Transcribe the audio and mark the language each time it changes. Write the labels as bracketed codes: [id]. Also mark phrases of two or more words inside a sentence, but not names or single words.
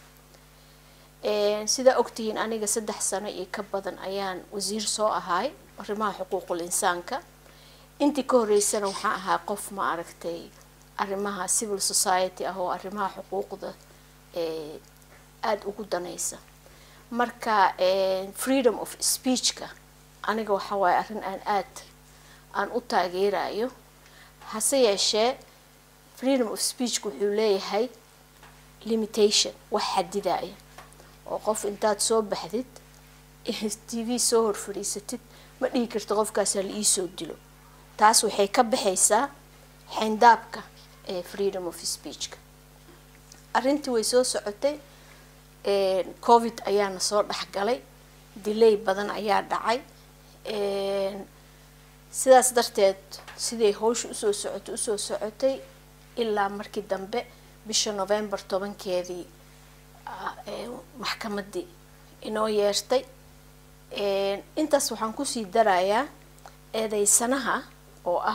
[so] sida ogtihiin aniga 3 sano iyo ka badan ayaan wasiir soo ahay arrimaha xuquuqul insaanka intii ka horeysana waxaan ahaa qof ma aragtay arrimaha [en] civil society [so] ah oo arrimaha xuquuqda aad ugu danaysa marka [en] freedom of speech [so] ka aniga waxa waay arrin aan u taageerayo hase yeeshee [en] freedom of speech [so] wuxuu leeyahay limitation wax xadidaya oo qof intaad soo baxdid TV soo hor fadhiisatid ma dhigi karto qofkaas la ii soo dilo taas waxay ka baxaysaa xindaabka [en] freedom of speech [so] ka arrintii way soo socotay covid ayaana soo dhaxgalay delay badan ayaa dhacay sidaas darteed sidii hawshu u soo socotay ilaa markii dambe bisha November 10keedii maxkamadii inoo yeertay intaas waxaan ku sii darayaa eedaysanaha oo ah